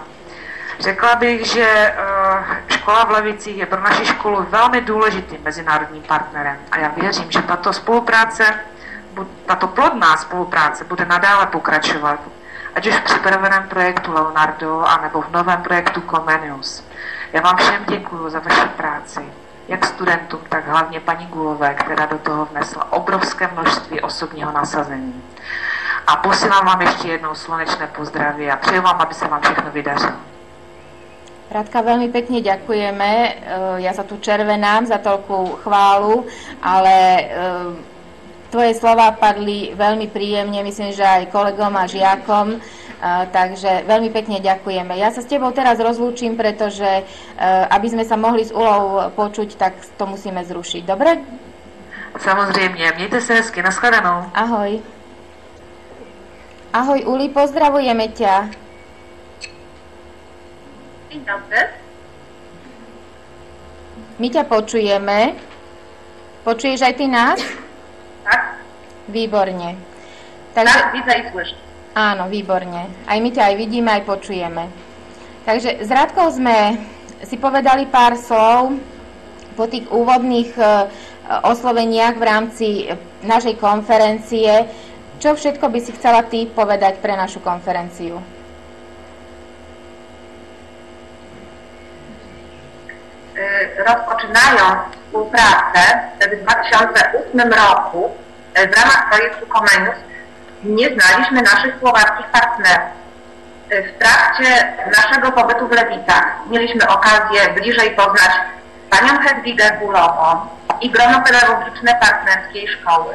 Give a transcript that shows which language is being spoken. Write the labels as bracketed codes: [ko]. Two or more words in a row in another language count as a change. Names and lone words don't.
[cs] Řekla bych, že škola v Levicích je pro naši školu velmi důležitým mezinárodním partnerem a já věřím, že tato plodná spolupráce bude nadále pokračovat, ať už v připraveném projektu Leonardo, anebo v novém projektu Comenius. Já vám všem děkuji za vaši práci, jak studentům, tak hlavně paní Gulové, která do toho vnesla obrovské množství osobního nasazení. A posílám vám ještě jednou slunečné pozdraví a přeju vám, aby se vám všechno vydařilo. [sk] Radka, veľmi pekne ďakujeme. Ja sa tu červenám za toľkú chválu, ale tvoje slova padli veľmi príjemne, myslím, že aj kolegom a žiakom, takže veľmi pekne ďakujeme. Ja sa s tebou teraz rozlúčim, pretože aby sme sa mohli s Ulou počuť, tak to musíme zrušiť. Dobre? [cs] Samozrejme, mějte sa hezky, nashledanou. Ahoj. [sk] Ahoj Uli, pozdravujeme ťa. [pl] Dzień dobry. [sk] My ťa počujeme. Počuješ aj ty nás? Tak? Výborne. Tak, [pl] widzę i słyszę. [sk] Áno, výborne. Aj my ťa aj vidíme, aj počujeme. Takže s Radkou sme si povedali pár slov po tých úvodných osloveniach v rámci našej konferencie. Čo všetko by si chcela ty povedať pre našu konferenciu? [pl] Rozpoczynając współpracę w 2008 roku w ramach projektu Comenius nie znaliśmy naszych słowackich partnerów. W trakcie naszego pobytu w Lewicach mieliśmy okazję bliżej poznać panią Hedwigę Gulową i grono pedagogiczne partnerskiej szkoły.